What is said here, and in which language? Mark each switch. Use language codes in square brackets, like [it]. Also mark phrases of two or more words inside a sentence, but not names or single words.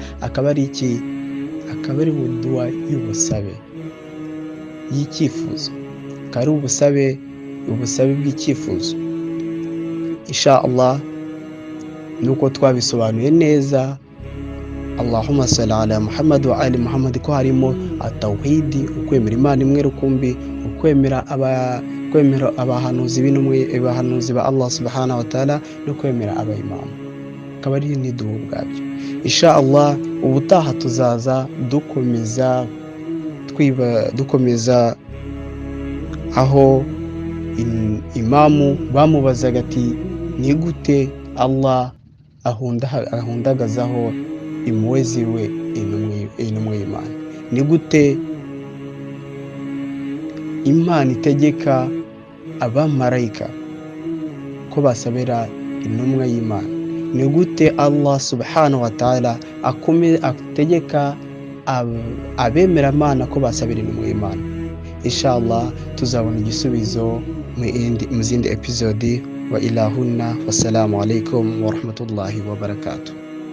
[rw] Akabari iki? Akabari dua y'ubusabe y'icyifuzo, kari ubusabe bw'icyifuzo. [ar] إن شاء الله [rw] nuko twabisobanuye neza. [ar] اللهم صل على محمد وعلى آل محمد [rw] ko harimo at-tawhidi, ukwemera Imana imwe rukumbi, ukwemera abahanuzi abahanuzi ba [ar] الله سبحانه وتعالى, [rw] no kwemera abayimamu. Kabari ni dua ubwabyo. [ar] إن شاء الله [rw] ubutaha tuzaza dukomeza aho imamu bamubazaga ati ni gute Allah ahundagazaho impuhwe ziwe intumwa y'Imana? Ni gute Imana itegeka abamarayika ko basabira intumwa y'Imana? Ni gute [ar] الله سبحانه وتعالى [rw] ategeka abemera Imana ko basabira intumwa y'Imana? Inshallah tuzabona igisubizo mu zindi episode. [ar] وإلى هنا, والسلام عليكم ورحمة الله وبركاته.